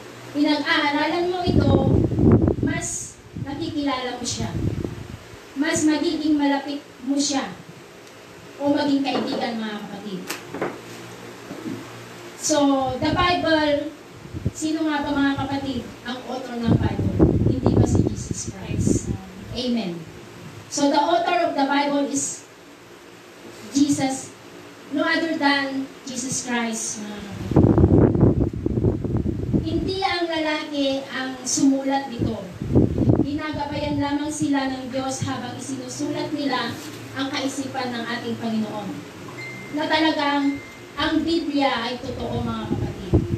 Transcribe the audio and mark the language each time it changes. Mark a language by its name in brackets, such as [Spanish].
[Filipino] Pinag-aaralan mo ito, mas nakikilala mo siya. Mas magiging malapit mo siya o maging kaibigan mga kapatid. [English] So, the Bible, [Filipino] sino nga ba mga kapatid ang author ng Bible? Hindi ba si Jesus Christ? Amen. [English] So, the author of the Bible is Jesus, no other than Jesus Christ. [Filipino] Hindi ang lalaki ang sumulat nito. Ginagabayan lamang sila ng Diyos habang isinusulat nila ang kaisipan ng ating Panginoon. Na talagang ang Biblia ay totoo mga kapatid.